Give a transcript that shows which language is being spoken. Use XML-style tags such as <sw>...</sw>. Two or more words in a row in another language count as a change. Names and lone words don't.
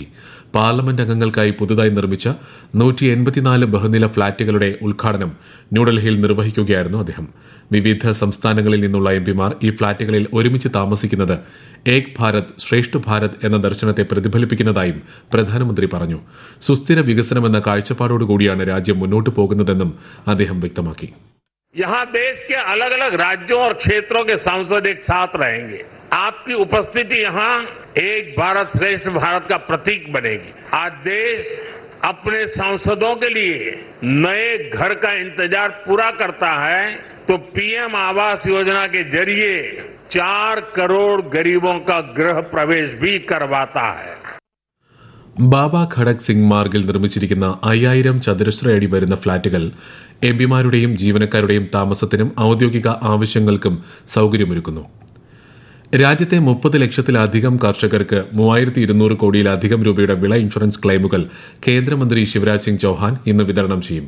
<ml>പാർലമെന്റ് അംഗങ്ങൾക്കായി പുതുതായി നിർമ്മിച്ച 184 ബഹുനില ഫ്ളാറ്റുകളുടെ ഉദ്ഘാടനം ന്യൂഡൽഹിയിൽ നിർവഹിക്കുകയായിരുന്നു അദ്ദേഹം. വിവിധ സംസ്ഥാനങ്ങളിൽ നിന്നുള്ള എംപിമാർ ഈ ഫ്ളാറ്റുകളിൽ ഒരുമിച്ച് താമസിക്കുന്നത് ഏക് ഭാരത് ശ്രേഷ്ഠ ഭാരത് എന്ന ദർശനത്തെ പ്രതിഫലിപ്പിക്കുന്നതായും പ്രധാനമന്ത്രി പറഞ്ഞു. സുസ്ഥിര വികസനമെന്ന കാഴ്ചപ്പാടോടുകൂടിയാണ് രാജ്യം മുന്നോട്ടു പോകുന്നതെന്നും അദ്ദേഹം വ്യക്തമാക്കി.</ml> <hi>यहाँ देश के अलग अलग राज्यों और क्षेत्रों के सांसद एक साथ रहेंगे. आपकी उपस्थिति यहाँ एक भारत श्रेष्ठ भारत का प्रतीक बनेगी. आज देश अपने सांसदों के लिए नए घर का इंतजार पूरा करता है तो PM आवास योजना के जरिए 4 करोड़ गरीबों का गृह प्रवेश भी करवाता है.</hi> <ml>ബാബ ഖഡക് സിംഗ് മാർഗിൽ നിർമ്മിച്ചിരിക്കുന്ന 5000 ചതുരശ്ര അടി വരുന്ന ഫ്ളാറ്റുകൾ എംപിമാരുടെയും ജീവനക്കാരുടെയും താമസത്തിനും ഔദ്യോഗിക ആവശ്യങ്ങൾക്കും സൌകര്യമൊരുക്കുന്നു. രാജ്യത്തെ 30 ലക്ഷത്തിലധികം കർഷകർക്ക് 3200 കോടിയിലധികം രൂപയുടെ വിള ഇൻഷുറൻസ് ക്ലെയിമുകൾ കേന്ദ്രമന്ത്രി ശിവരാജ് സിംഗ് ചൌഹാൻ ഇന്ന് വിതരണം ചെയ്യും.</ml>